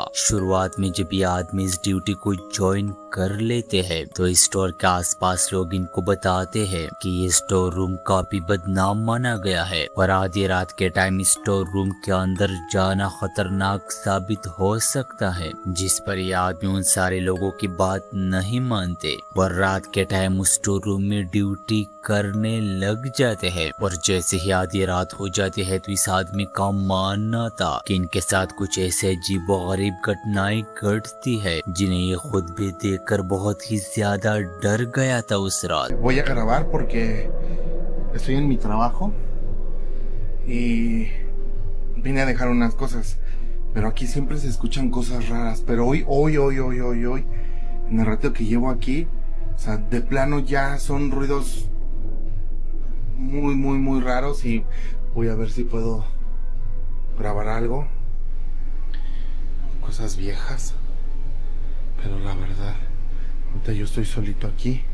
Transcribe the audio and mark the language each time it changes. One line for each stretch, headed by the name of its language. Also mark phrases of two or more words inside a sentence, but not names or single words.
Hindi: शुरुआत में जब ये आदमी इस ड्यूटी को ज्वाइन कर लेते हैं तो स्टोर के आसपास लोग इनको बताते हैं कि ये
English: store room
Hindi: काफी बदनाम माना गया है और आधी रात के टाइम
English: store room
Hindi: के अंदर जाना खतरनाक साबित हो सकता है, जिस पर ये आदमी उन सारे लोगों की बात नहीं मानते और रात के टाइम उस
English: store room
Hindi: में ड्यूटी करने लग जाते हैं। और जैसे ही आधी रात हो जाती है तो इस आदमी का मानना था कि इनके साथ कुछ ऐसे अजीब और गरीब घटनाएं घटती है जिन्हें ये खुद भी देखकर बहुत ही ज्यादा डर गया था उस रात।
Spanish: Voy a grabar porque estoy en mi trabajo y vine a dejar unas cosas, pero aquí siempre se escuchan cosas raras, pero hoy, en el rato que llevo aquí, o sea, de plano ya son ruidos muy raros y voy a ver si puedo grabar algo, cosas viejas, pero la verdad, ahorita yo estoy solito aquí.